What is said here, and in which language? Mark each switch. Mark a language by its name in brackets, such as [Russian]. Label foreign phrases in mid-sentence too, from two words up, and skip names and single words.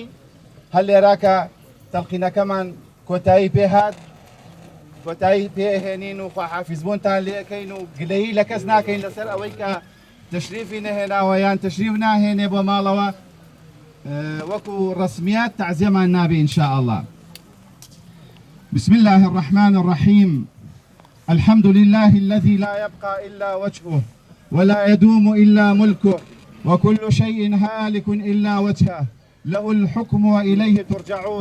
[Central Kurdish] هەر لێرا کە تەڵقینەکەمان کۆتایی پێهات، کۆتایی پێهێنین و خواحافیزبوونتان لێەکەین و گلەیی لە کەس ناکەین لەسەر ئەوەی کە تشریفی نەهێناوە یان تشریف ناهێنێ بۆ ماڵەوە وەکو ڕسمیات تعزیەمان نابێ [Arabic] إن شاء الله. بسم الله الرحمن الرحيم. الحمد لله الذي لا يبقى إلا وجهه ولا يدوم إلا ملكه وكل شيء هالك إلا وجهه له الحكم وإليه ترجعون.